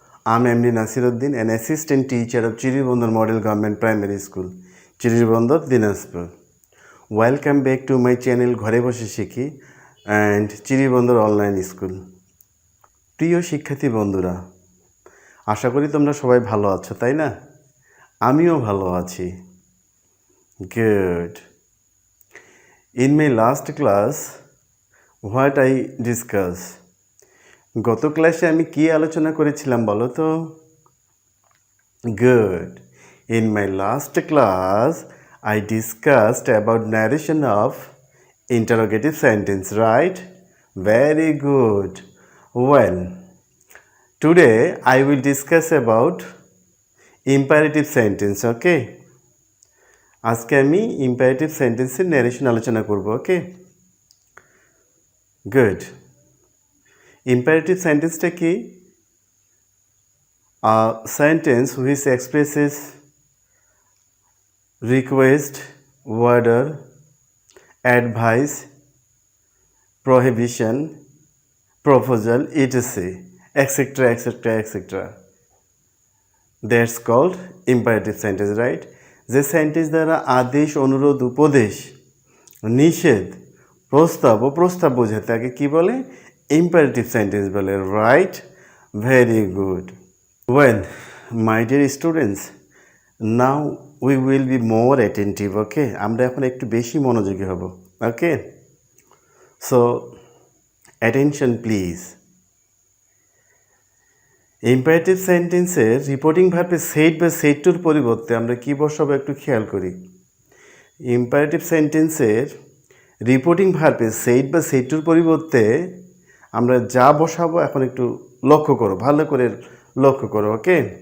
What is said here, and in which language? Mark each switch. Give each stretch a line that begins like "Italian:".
English: I'm MD Nasiruddin, an assistant teacher of Chiribondor Model Government Primary School, Chiribondor, Dinajpur. Welcome back to my channel Ghore Boshe Shikhi and Chiribondor Online School.
Bangla: প্রিয় শিক্ষার্থী বন্ধুরা, আশা করি তোমরা সবাই ভালো আছো, তাই না? আমিও ভালো আছি। Good.
English: In my last class, what I discussed?
Bangla: গত ক্লাসে আমি কি আলোচনা করেছিলাম বলো তো?
English: Good. In my last class, I discussed about narration of interrogative sentence, right? Very good. Well, today I will discuss about imperative sentence, okay?
Bangla: আজকে আমি imperative sentence এর narration আলোচনা করব, okay?
English: Good. Imperative sentence কি? A sentence which expresses request, order, advice, prohibition, proposal, etc. etc. etc. etc. That's called imperative sentence, right?
Bangla: যে sentence দ্বারা আদেশ, অনুরোধ, উপদেশ, নিষেধ, প্রস্তাব ও প্রস্তাব বোঝায় তাকে কি বলে?
English: imperative sentence বলে, right? Very good. Well, my dear students, now we will be more attentive, okay?
Bangla: আমরা এখন একটু বেশি মনোযোগী হব, okay?
English: So, attention please.
Bangla: imperative সেন্টেন্সের রিপোর্টিং ভার্বে said বা said to পরিবর্তে আমরা কি বসাবো একটু খেয়াল করি। imperative সেন্টেন্সের রিপোর্টিং ভার্বে said বা said to পরিবর্তে আমরা যা বসাবো এখন একটু লক্ষ্য করো, ভালো করে লক্ষ্য করো, ওকে?